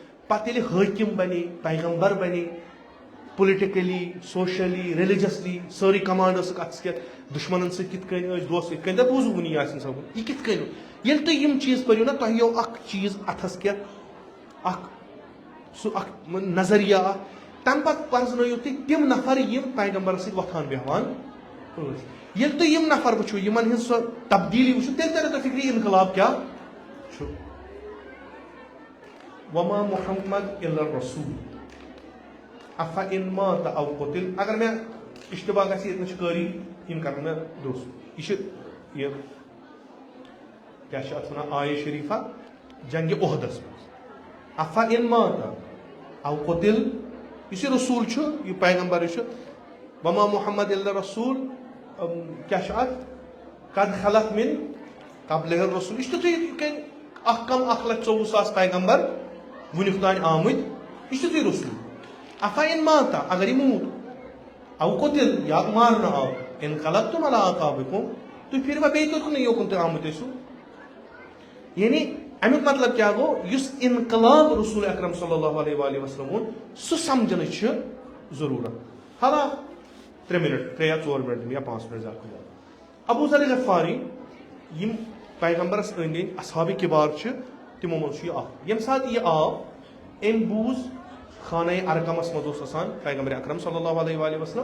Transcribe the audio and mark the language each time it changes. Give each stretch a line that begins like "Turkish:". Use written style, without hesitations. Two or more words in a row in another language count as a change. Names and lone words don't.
Kashmiri: پتہٕ ییٚلہِ حٲکِم بنے، پیغمبر بنے،
English: politically socially religiously
Kashmiri: سٲرٕے کمانڈ ٲسٕکھ اتھس کٮ۪تھ، دُشمنن سۭتۍ کِتھ کٔنۍ ٲسۍ دوس، یِتھ کٔنۍ تۄہہِ بوٗزوٕ وُنی یاسین صٲبُن، یہِ کِتھ کٔنۍ ییٚلہِ تُہۍ یِم چیٖز پٔرِو نا تۄہہِ یِیو اکھ چیٖز اتھس کٮ۪تھ، اکھ سُہ اکھ نظریہ اکھ. تمہِ پتہٕ پرزنٲیِو تُہۍ تِم نفر یِم پیغمبرس سۭتۍ وۄتھان بیٚہوان ٲسۍ. ییٚلہِ تُہۍ یِم نفر وٕچھِو، یِمن ہٕنٛز سۄ تبدیٖلی وٕچھِو، تیٚلہِ ترِ تۄہہِ فِکرِ انقلاب کیٛاہ چھُ.
Arabic: وما محمد الا الرسول افإن مات او قتل.
Kashmiri: اگر مےٚ اشتباہ گژھِ ییٚتہِ چھِ قٲری یِم کرن مےٚ درست. یہِ چھِ یہِ کیٛاہ چھِ اتھ ونان آیے شریٖفہ جنگہِ اُحدس منٛز.
Arabic: افإن مات او قتل،
Kashmiri: یُس یہِ رسوٗل چھُ، یہِ پیغمبر چھُ،
Arabic: وما محمد الا رسول،
Kashmiri: کیٛاہ چھُ اتھ
Arabic: قد خلق من قبلہ الرسول.
Kashmiri: یہِ چھُ تُہۍ یِتھ کٔنۍ اکھ کم 1,24,000 پیغمبر وُنیُک تانۍ آمٕتۍ، یہِ چھُ تُہۍ رسوٗل.
Arabic: افإن مات،
Kashmiri: اگر یہِ موٗد،
Arabic: او قتل
Kashmiri: یا مارنہٕ آو،
Arabic: انقلبتم علی اعقابکم،
Kashmiri: تُہۍ پھیروا بیٚیہِ توٚتنٕے یوکُن تُہۍ آمٕتۍ ٲسِو. یعنی امیُک مطلب کیٛاہ گوٚو، یُس انقلاب رسول اکرم
Arabic: صلی اللہ علیہ وسلم
Kashmiri: اوٚن سُہ سمجھنٕچ چھِ ضروٗرت. حالا 3 منٹ 3 یا 4 منٹ یا 5 منٹ زیادٕ کھۄتہٕ زیادٕ. ابوٗ ذر غفاری یِم پیغمبرس أنٛدۍ أنٛدۍ اصحابِ کِبار چھِ تِمو منٛز چھُ یہِ اکھ. ییٚمہِ ساتہٕ یہِ آو أمۍ بوٗز خانہ ارقمس منٛز اوس آسان پیغمبر اکرم
Arabic: صلی اللہ علیہ وسلم.